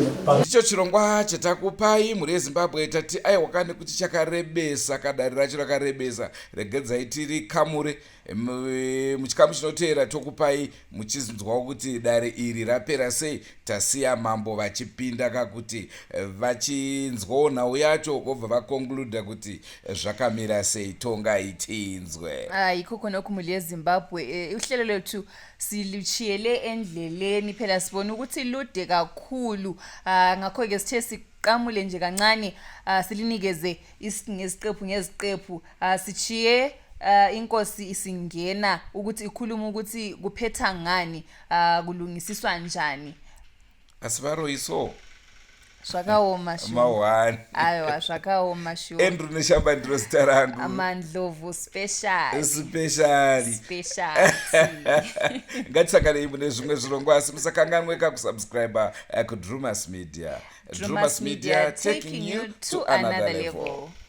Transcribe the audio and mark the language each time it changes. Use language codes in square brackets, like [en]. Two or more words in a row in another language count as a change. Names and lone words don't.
[sn] Ndicho chirongwa chatakupai mhuri yeZimbabwe tati aiwa kane kuti chakarebesa kadare racho rakarebesa regedzai tiri kamuri muchikamu chinoteera tokupai muchinzwawo kuti dare iri rapera sei. Tasiya mambo vachipinda kakuti vachinzwawo nhau yacho vobva vakonkluda kuti zvakamira sei. Tongai tinzwe. [nd] Ikoko nokumhuri yeZimbabwe uhlelo lwethu siluchiyele endleleni phela sibona ukuthi lude kakhulu ngakho-ke sithe siqamule nje kancane silinikeze ngeziqephu sichiye inkosi isingena ukuthi ikhuluma ukuthi kuphetha ngani kulungisiswa njani. [sn] Asivaroyiso zvakaoma mawani aiwa zvakaoma shuwa Andrew neshamba ndiro zita rangu amandlovu special ngatisanganei mune zvimwe zvirongwa asi musakanganweka kusubscribe kudrumas media. [en] Drewmas media taking you to another level.